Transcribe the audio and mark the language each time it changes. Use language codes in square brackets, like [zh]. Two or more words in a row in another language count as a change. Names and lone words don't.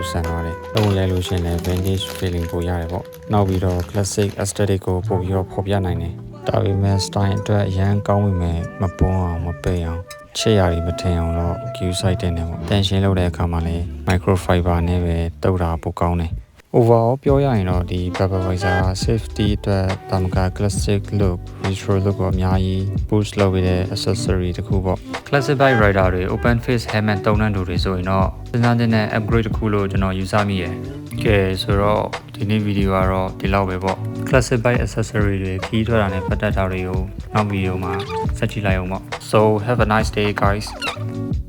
[my] ဆန်သွားတယ်။လုံးလဲလို့ရှိရင်လည်း [en] Vintage feeling [my] ပိုရတယ်ပေါ့။နောက်ပြီးတော့ [en] Classic Aesthetic [my] ကိုပို့ပြီးတော့ဖော်ပြနိုင်တယ်။ဒါပေမဲ့ Style အတွက်အရန်ကောင်း ပြီမဲ့မပွန်းအောင်မပိတ်အောင်ချစ်ရည်မထင်အောင်တော့ Q site တင်တယ်ပေါ့။တန်ရှင်းလုပ်တဲ့အခါမှာလည်း Microfiber နဲ့ပဲတုပ်တာပိုကောင်းတယ်။ overall ပြောရရင်တော့ဒီ Baba Visor safety အတွက်တာမက [en] classic look retro look [my] ကိုအများကြီး boost လုပ်ပေးတဲ့ accessory တစ်ခုပေါ့ [en] classic bike rider [my] တွေ [en] open face helmet [my] တုံးတဲ့လူတွေဆိုရင်တော့စဉ်းစားတဲ့ upgrade တစ်ခုလို့ကျွန်တော်ယူဆမိရယ်ကဲဆိုတော့ဒီနေ့ဗီဒီယိုကတော့ဒီလောက်ပဲပေါ့ [en] classic bike accessory [my] တွေခီးထွက်တာနဲ့ပတ်သက်တာတွေကိုနောက်ဗီဒီယိုမှာဆက်ကြည့်လိုက်အောင်ပေါ့ [en] so have a nice day guys